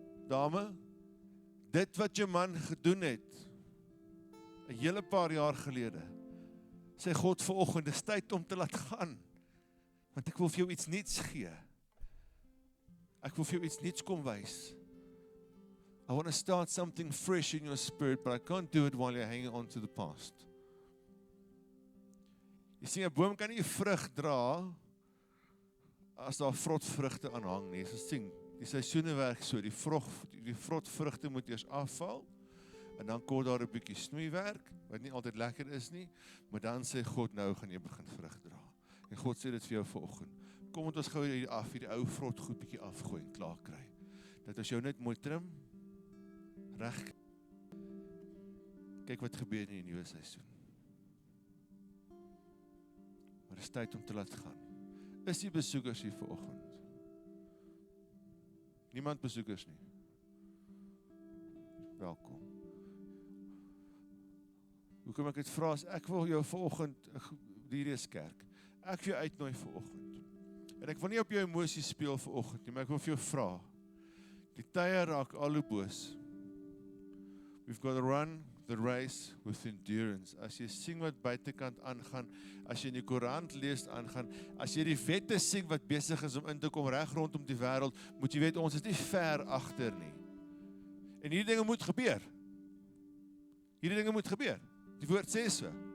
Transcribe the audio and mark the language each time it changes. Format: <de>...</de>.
<af>Dame, dit wat jou man gedoen het, 'n hele paar jaar gelede, sê God vanoggend, dis tyd om te laat gaan, want ek wil vir jou iets nuuts gee. Ek wil vir jou iets nuuts kom wys.</af> <en>I want to start something fresh in your spirit, but I can't do it while you're hanging on to the past.</en> <af>Jy sien, 'n boom kan nie vrug dra as daar vrotvrugte aan hang nie. Jy sien, die seisoene werk so, die vrotvrugte moet eers afval, en dan kom daar 'n bietjie snoeiwerk, wat nie altyd lekker is nie, maar dan sê God, nou gaan jy begin vrug dra. En God sê dit vir jou vanoggend. Kom met ons gou hierdie ou vrotgoed bietjie afgooi en klaar kry. Dat as jou net mooi trim, reg. Kyk wat gebeur in die nuwe seisoen. Maar dit is tyd om te laat gaan. Is die besoekers hier vanoggend? Niemand besoekers nie. Welkom. Hoekom ek dit vra is, ek wil jou vanoggend, hierdie is kerk, ek wil jou uitnooi vanoggend. En ek wil nie op jou emosies speel vanoggend nie, maar ek wil vir jou vra. Die tye raak al hoe boos.</af> <en>We've got to run the race with endurance.</en> <af>As jy sien wat buitekant aangaan, as jy in die koerant lees aangaan, as jy die wette sien wat besig is om in te kom reg rondom die wêreld, moet jy weet ons is nie ver agter nie. En hierdie dinge moet gebeur. Hierdie dinge moet gebeur. Die woord sê so.</af>